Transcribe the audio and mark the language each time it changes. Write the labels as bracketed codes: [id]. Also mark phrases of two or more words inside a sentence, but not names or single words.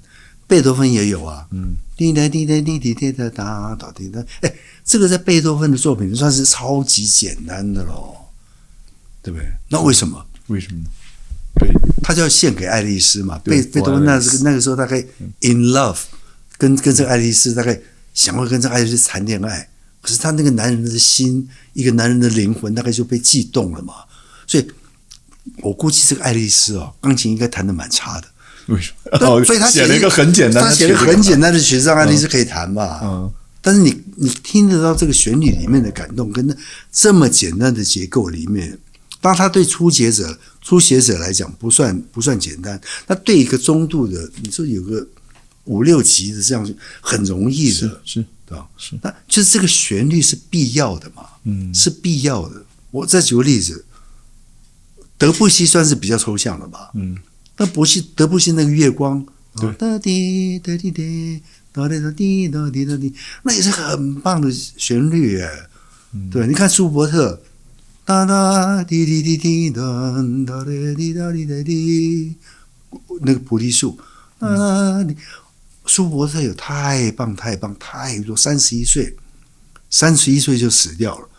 [zh] 貝多芬也有啊，滴答滴答滴滴滴答答答滴答，哎，這個在貝多芬的作品算是超級簡單的咯，對不對？那為什麼？為什麼呢？對，他就要獻給愛麗絲嘛。貝多芬那個時候大概 [en] in love， [zh] 跟這個愛麗絲大概想要跟這個愛麗絲談戀愛，可是他那個男人的心，一個男人的靈魂大概就被悸動了嘛。所以我估計這個愛麗絲鋼琴應該彈得蠻差的。為什麼？所以他寫了一個很簡單的，他寫了很簡單的曲子讓愛麗絲可以彈嘛。但是你聽得到這個旋律裡面的感動，跟那這麼簡單的結構裡面。當他對初學者來講不算簡單，那對一個中度的，你說有個5、6級的這樣很容易的，是對吧？是，那就是這個旋律是必要的嘛，是必要的。我再舉個例子，德布西算是比較抽象的吧，那德布西那個月光，對，噠滴噠滴噠，噠滴噠滴噠滴噠滴，那也是很棒的旋律耶，對，你看舒伯特。噠噠滴滴滴滴噠噠滴噠滴噠滴，那個菩提樹，舒伯特有太棒太多，31歲就死掉了。